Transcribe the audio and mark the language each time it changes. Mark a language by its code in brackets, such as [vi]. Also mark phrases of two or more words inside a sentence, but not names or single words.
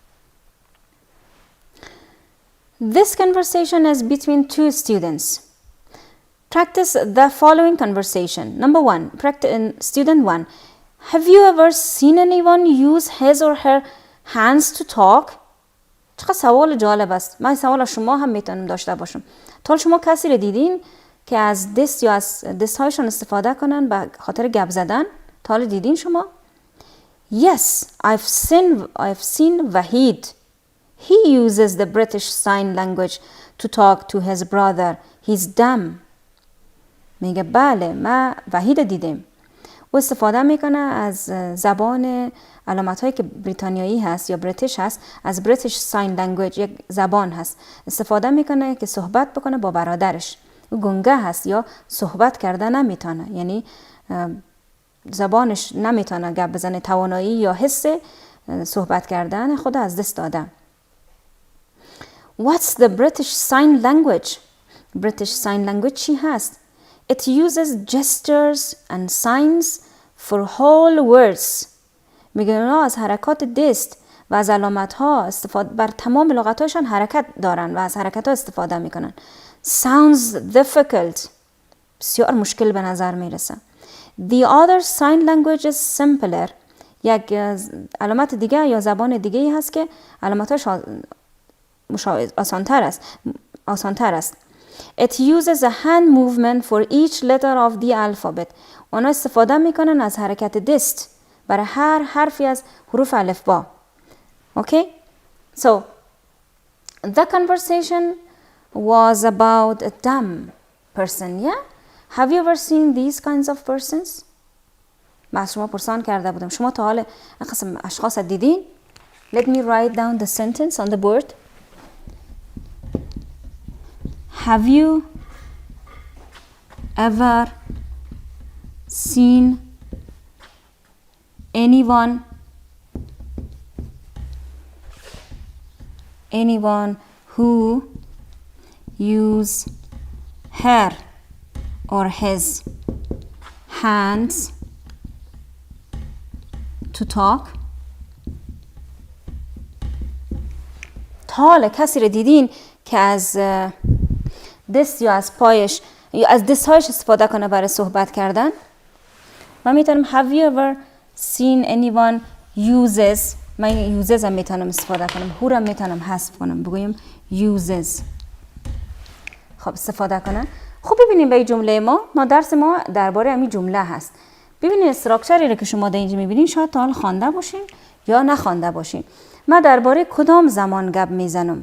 [en] This conversation is between 2 students. Practice the following conversation. Number 1, student 1. Have you ever seen anyone use his or her hands to talk? [fa] چقدر سوال جالب است. من سوال شما هم میتونم داشته باشم. تا شما کسی رو دیدین که از دست یا از دست هایشان استفاده کنن به خاطر گپ زدن؟ تا حالا دیدین شما؟ [en] Yes, I've seen Wahid. He uses the British Sign Language to talk to his brother. He's dumb. [fa] میگه بله من وحید دیدم. او استفاده میکنه از زبان علامت هایی که بریتانیایی هست یا بریتیش هست، از British Sign Language یک زبان هست. استفاده میکنه که صحبت بکنه با برادرش. او گنگه هست یا صحبت کرده نمیتونه، یعنی زبانش نمیتونه گپ بزنه، توانایی یا حس صحبت کردن خود از دست داده. [en] What's the British Sign Language? [fa] British Sign Language چی هست؟ [en] It uses gestures and signs for whole words. [fa] میگه اونا از حرکات دست و از علامت ها استفاده بر تمام لغت‌هاشون حرکت دارن و از حرکت ها استفاده میکنن. [en] Sounds difficult. [fa] بسیار مشکل به نظر میرسه. [en] The other sign language is simpler. [fa] یک علامت دیگه یا زبان دیگه هست که علامتاش آسانتر است. [en] It uses a hand movement for each letter of the alphabet. اونا استفاده میکنن از حرکت دست برای هر حرفی از حروف الفبا. Okay? So, the conversation was about a dumb person, yeah? Have you ever seen these kinds of persons? [fa] من شما پرسان کرده بودم. شما تا حال قسم اشخاص دیدین؟ [en] Let me write down the sentence on the board. Have you ever seen anyone who use her or his hands to talk? [fa] تا حالا کسی رو دیدین که از دست یا از پایش یا از دستهایش استفاده کنه برای صحبت کردن؟ من میتونم [en] have you ever seen anyone uses، [fa] من uses هم میتونم استفاده کنم، who هم میتونم حذف کنم، بگویم uses. خب استفاده کنن. خب ببینیم به این جمله ما درس ما درباره همین جمله هست. ببینید استراکچری رو که شما در اینجا میبینین شاید تا حال خوانده باشین یا نخوانده باشین. من درباره کدام زمان گپ میزنم؟